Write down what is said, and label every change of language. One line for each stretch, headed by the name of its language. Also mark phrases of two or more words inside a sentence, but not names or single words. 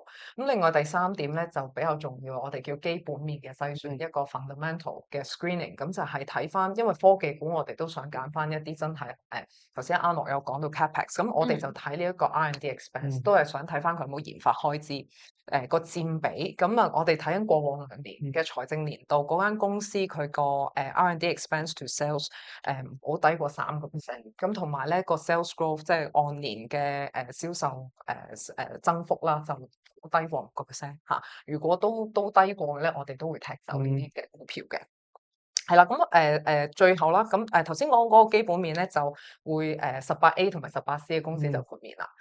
Cantonese: 咁另外第3點咧就比較重要，我哋叫基本面嘅篩選，一個 fundamental 嘅 screening。咁就係睇翻，因為科技股我哋都想揀翻一啲真係頭先阿諾有講到 capex，咁我哋就睇呢一個
English: R&D expense，
Cantonese: 都係想睇翻佢有冇研發開支。個佔比，咁啊，我哋睇緊過往2年嘅財政年度，嗰間公司佢個
English: R&D expense to sales
Cantonese: 唔好低過3%，咁同埋咧個
English: sales growth
Cantonese: 即係按年嘅銷售增幅啦，就低過5%嚇。如果都低過嘅咧，我哋都會踢走呢啲嘅股票嘅。係啦，咁最後啦，咁頭先講嗰個基本面咧，就會18A 同埋18C 嘅公司就豁免啦。